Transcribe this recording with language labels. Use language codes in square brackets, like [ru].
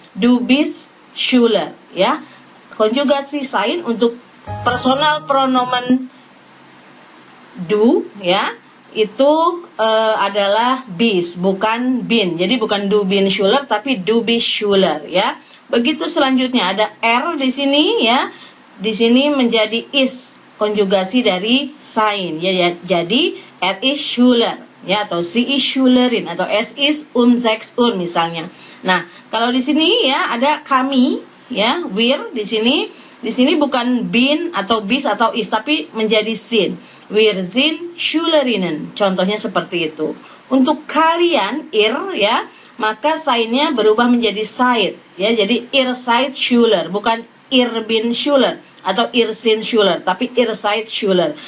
[de] Du bist Schüler, [id] ya. Konjugasi sein untuk personal pronomen do, ya, itu adalah bis, bukan bin. Jadi bukan [de] du bin Schüler, [id] tapi [de] du bist Schüler, [id] ya. Begitu selanjutnya ada di sini, ya. Di sini menjadi is, konjugasi dari sein, ya. Jadi [de] is Schüler, [id] ya, atau [de] sie ist Schülerin, [id] atau [de] es ist 6 Uhr [id] misalnya. Nah, kalau di sini, ya, ada kami, ya, wir di sini. Di sini bukan bin atau bis atau is, tapi menjadi sind. [de] Wir sind Schülerinnen. [id] Contohnya seperti itu. Untuk kalian, ya, maka seinnya berubah menjadi seid, ya. Jadi [de] ihr seid Schüler, [id] bukan [de] ihr bin Schüler [id] atau [de] ihr sind Schüler, [id] tapi ihr seid Schüler.